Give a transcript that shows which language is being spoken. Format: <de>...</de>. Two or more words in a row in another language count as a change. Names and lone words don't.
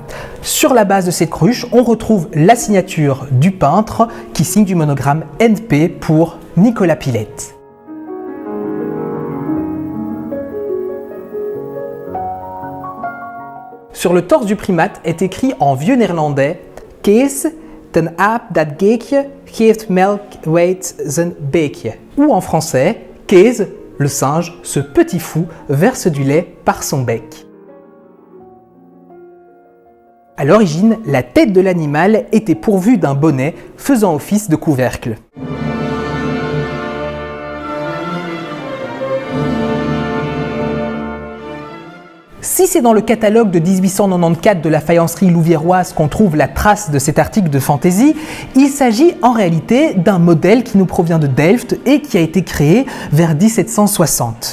<fr>Sur la base de cette cruche, on retrouve la signature du peintre qui signe du monogramme NP pour Nicolas Pilette. Sur le torse du primate est écrit en vieux néerlandais «</fr> <nl>Kees, ten aap dat geekje, geeft melk weet zijn beekje</nl> <fr>» ou en français « Kees, le singe, ce petit fou, verse du lait par son bec ». À l'origine, la tête de l'animal était pourvue d'un bonnet faisant office de couvercle. Si c'est dans le catalogue de 1894 de la faïencerie louviéroise qu'on trouve la trace de cet article de fantaisie, il s'agit en réalité d'un modèle qui nous provient de Delft et qui a été créé vers 1760.</fr>